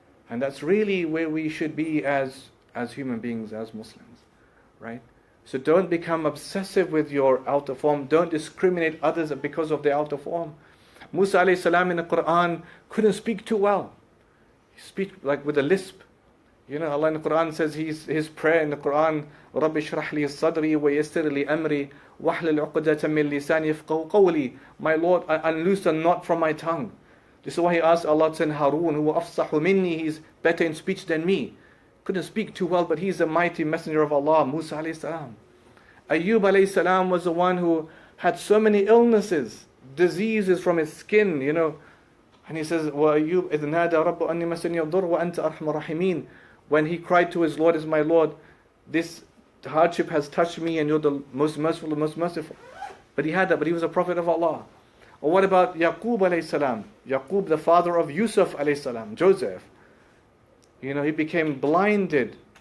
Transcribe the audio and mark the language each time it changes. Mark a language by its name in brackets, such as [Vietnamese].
[English] And that's really where we should be as human beings, as Muslims. Right? So don't become obsessive with your outer form. Don't discriminate others because of their outer form. Musa alayhi salam in the Quran couldn't speak too well. He speaks like with a lisp. You know, Allah in the Quran [Arabic] says his prayer in the Quran, رَبِّ اشْرَحْ لِي صَدْرِي وَيَسِّرْ لِي أَمْرِي وَاحْلُلْ عُقْدَةً مِّن لِسَانِي يَفْقَهُوا قَوْلِي. [English] My Lord, unloose a knot from my tongue. This is why he asked Allah to send Harun, who [Arabic] أَفْصَحُ مِنِّي, [English] he's better in speech than me. Couldn't speak too well, but he's a mighty messenger of Allah, Musa alayhi salam. Ayyub alayhi salam was the one who had so many illnesses, diseases from his skin, you know. And he says, [Arabic] وَأَيُّوبْ إِذْ نَادَى رَبُّ أَنِّي مَسَّنِيَ الضُّرُّ وَأَنْتَ أَرْحَمُ الرَّاحِمِينَ. [English] When he cried to his Lord, is my Lord, this hardship has touched me and you're the most merciful, the most merciful. But he had that, but he was a prophet of Allah. Or what about Yaqub alayhi salam? Yaqub, the father of Yusuf alayhi salam, Joseph. You know, he became blinded.